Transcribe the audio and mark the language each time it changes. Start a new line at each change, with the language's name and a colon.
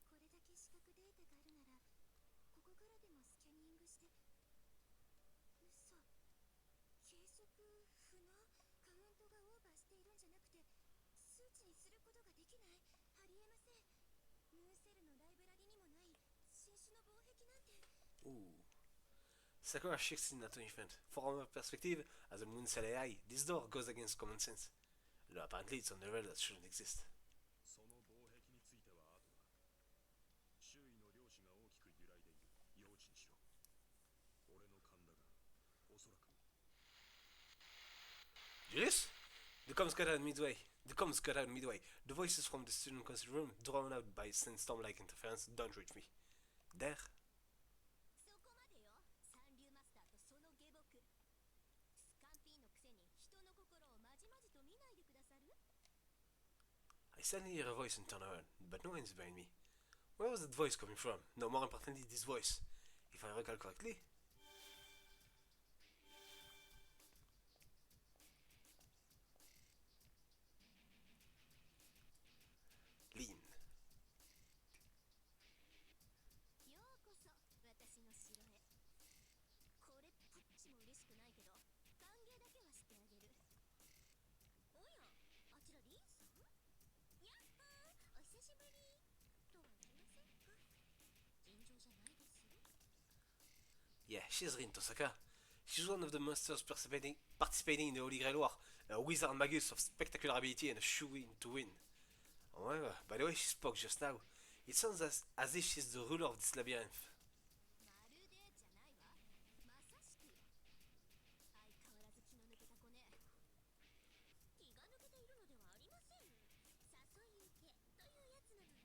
Japanese: これだけ視覚データがあるなら、ここからでもスキャニングして。嘘。計測不能？カウントがオーバーしているんじゃなくて、数値にすることができない？ありえません。ムーンセルのライブラリにもない新種の防壁なんて。 Ooh.
English: Sakura shifts in that event. From her perspective, as a moon cell AI, this door goes against common sense. Though apparently it's on a level that shouldn't exist.
Japanese: その防壁については後だ。周囲の量子が大きく揺らいでいる。用心しろ。俺の勘だが、おそらく。
English: Julius? The comms cut out midway. The voices from the student council room, drowned out by sandstorm-like interference, don't reach me. There,
Japanese: そこまでよ。三流マスターとその下僕。スカンピーのくせに人の心をまじまじと見ないでくださる？
English: I suddenly hear a voice and turn around, but no one is behind me. Where was that voice coming from? No, more importantly, this voice. If I recall correctly. Lean.
Japanese: ようこそ私の城へ。これっぽっちも嬉しくないけど、歓迎だけはしてあげる。おや、あちらリンさん？やっほー、お久しぶり。とは言いませんか？尋常じゃないですよ。
English: Yeah, she's Rin Tosaka. She's one of the monsters participating in the Holy Grail War, a wizard magus of spectacular ability and a shoe-in to win. However, by the way she spoke just now, it sounds as if she's the ruler of this labyrinth.
Japanese: まるでじゃないわ。まさしくよ。相変わらず気の抜けた子ね。気が抜けているのではありません。誘い受けというやつ